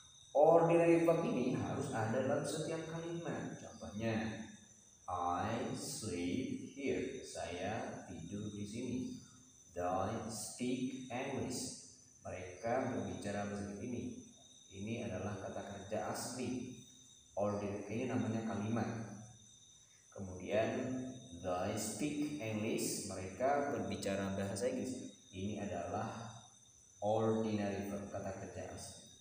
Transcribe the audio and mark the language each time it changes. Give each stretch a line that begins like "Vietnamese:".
Indonesian: Ordinary verb ini harus ada dalam setiap kalimat. Contohnya,
English: I sleep here.
Indonesian: Saya tidur di sini.
English: They speak English.
Indonesian: Mereka berbicara bahasa ini. Ini adalah kata kerja asli. Ordinary ini namanya kalimat. Kemudian
English: they speak English.
Indonesian: Mereka berbicara bahasa Inggris. Ini adalah ordinary verb, kata kerja asli.